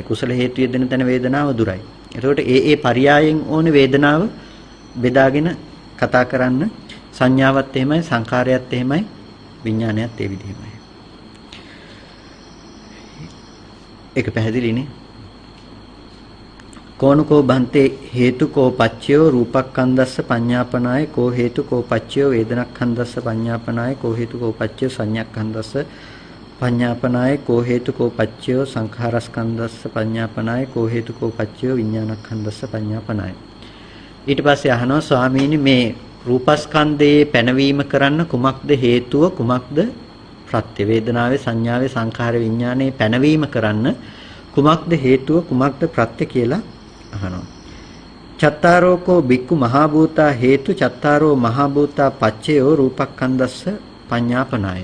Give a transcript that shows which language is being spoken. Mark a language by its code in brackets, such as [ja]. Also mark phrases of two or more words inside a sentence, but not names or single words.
[si] කුසල හේතු යෙදෙන තැන වේදනාව දුරයි. එතකොට ඒ පරයයන් ඕනේ වේදනාව බෙදාගෙන කතා කරන්න. සංඥාවත් එහෙමයි, සංඛාරයත් එහෙමයි, විඥානයත් ඒ විදිහමයි. ඒක පැහැදිලිනේ. [pi] කෝනකෝ බන්තේ හේතුකෝ පච්චයෝ රූපක්ඛන්දස්ස පඤ්ඤාපනාය කෝ හේතුකෝ පච්චයෝ වේදනක්ඛන්දස්ස පඤ්ඤාපනාය කෝ හේතුකෝ පච්චයෝ සංඥක්ඛන්දස්ස පඤ්ඤාපනාය කෝ හේතුකෝ පච්චයෝ සංඛාරස්කන්දස්ස පඤ්ඤාපනාය කෝ හේතුකෝ පච්චයෝ විඥානක්ඛන්දස්ස පඤ්ඤාපනාය. [si] ඊට පස්සේ අහනවා ස්වාමීනි මේ රූපස්කන්ධයේ පැනවීම කරන්න කුමක්ද හේතුව කුමක්ද ප්‍රත්‍ය? වේදනාවේ සංඥාවේ සංඛාරේ විඥානයේ පැනවීම කරන්න කුමක්ද හේතුව කුමක්ද ප්‍රත්‍ය කියලා අහනවා. [pi] චත්තාරෝකෝ බික්කු මහා භූතා හේතු චත්තාරෝ මහා භූතා පච්චයෝ රූපක්ඛන්දස්ස පඤ්ඤාපනාය.